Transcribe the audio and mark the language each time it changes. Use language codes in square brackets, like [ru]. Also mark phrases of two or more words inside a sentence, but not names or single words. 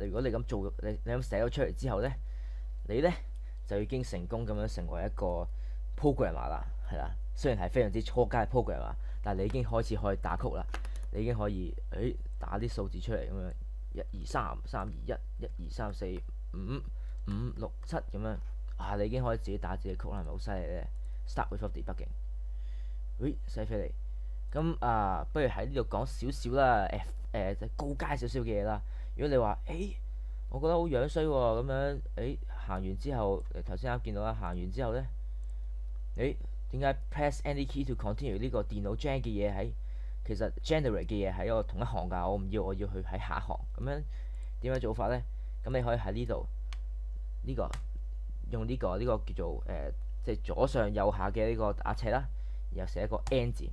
[yue] 如果你咁做，你咁寫咗出嚟之後咧，你咧就已經成功咁樣成為一個 programmer 啦，係啦。雖然係非常之初階 programmer，但係你已經開始可以打曲啦。你已經可以打啲數字出嚟咁樣1233211234556咁樣你已經可以自己打自己曲啦，係咪好犀利咧 ？ [en] Start without debugging， [yue] 犀利。咁不如喺呢度講少少啦，高階少少嘅嘢啦。如果你話我覺得好樣衰喎，咁樣行完之後，頭先啱見到啦，行完之後咧，點解 [en] press any key to continue [yue] 呢個電腦 gen 嘅嘢其實 generate 嘅嘢喺我同一行㗎，我唔要，我要去喺下一行。咁樣點樣做法咧？咁你可以喺呢度用呢個叫做即係左上右下嘅呢個打斜啦，然後寫一個 N 字。